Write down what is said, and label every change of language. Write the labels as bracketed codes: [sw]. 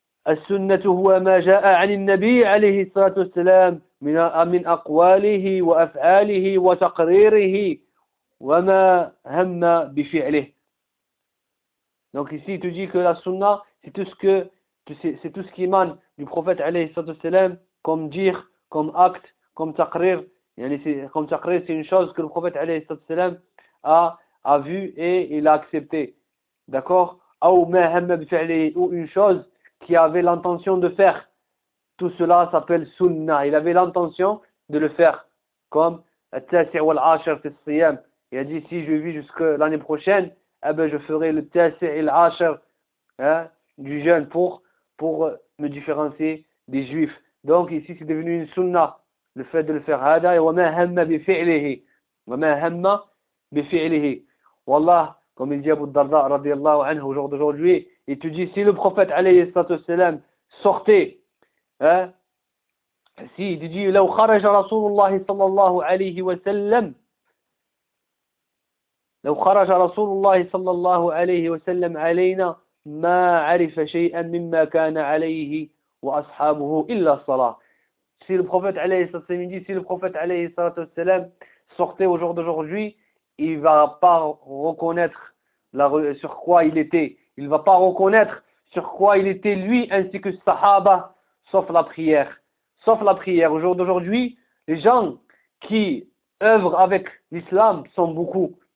[ar] السنة هو ما جاء عن النبي عليه الصلاة والسلام من أقواله وأفعاله وتقريره وما هم بفعله. [fr] Donc ici, il te dit que la sunna, c'est tout ce qui émane du prophète alayhi sallallahu alayhi wa sallam, comme dire, comme acte, comme taqrir. Yani comme taqrir, c'est une chose que le prophète alayhi sallallahu alayhi wa sallam a vu et il a accepté. D'accord? Ou une chose qui avait l'intention de faire. Tout cela s'appelle sunna. Il avait l'intention de le faire. Comme [ar] at-tasi' wal-ashir fi siyam. [fr] Il a dit, si je vis jusque l'année prochaine, eh ben je ferai le tasi' et l'ashir du jeûne pour me différencier des juifs. Donc ici c'est devenu une sunna le fait de le faire. [ar] Hada et wama hamma bi fi'lihi. Wama hamma bi fi'lihi. [fr] Wallah, comme il dit Abu Darda radiallahu anhu au jour d'aujourd'hui, il te dit [ar] si le prophète alayhi sallatu wassalam sortait, si il te dit لو خرج رسول الله صلى الله عليه وسلم لو خرج رسول الله صلى الله عليه وسلم علينا ما عرف شيئا مما كان عليه وأصحابه إلا الصلاة. [fr] Si le prophète [ar] عليه الصلاة والسلام [fr] dit, si le prophète عليه الصلاة والسلام sortait au jour d'aujourd'hui, il va pas reconnaître sur quoi il était. Il va pas reconnaître sur quoi il était lui ainsi que Sahaba, sauf la prière. Sauf la prière. Au jour d'aujourd'hui, les gens qui œuvrent avec l'islam sont beaucoup.